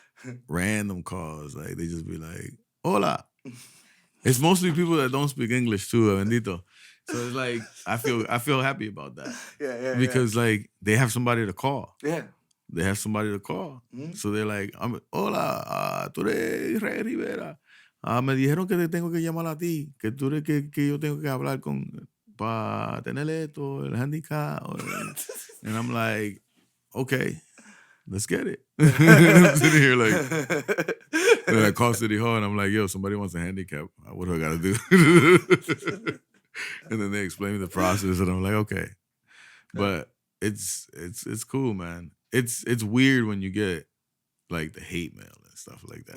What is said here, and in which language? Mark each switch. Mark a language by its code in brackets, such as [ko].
[en] Like they just be like, hola. It's mostly people that don't speak English too, bendito. So it's like I feel happy about that. Yeah. Because like they have somebody to call. Yeah. They have somebody to call. Mm-hmm. So they're like, [es] hola, tú eres Rivera. Me dijeron que te tengo que llamar a ti, que tú eres que yo tengo que hablar para tener esto, el handicap. [en] And I'm like, okay, let's get it. I'm sitting here like, then I call City Hall and I'm like, yo, somebody wants a handicap. What do I got to do? And then they explain me the process and I'm like, okay. But it's cool, man. It's weird when you get like the hate mail and stuff like that.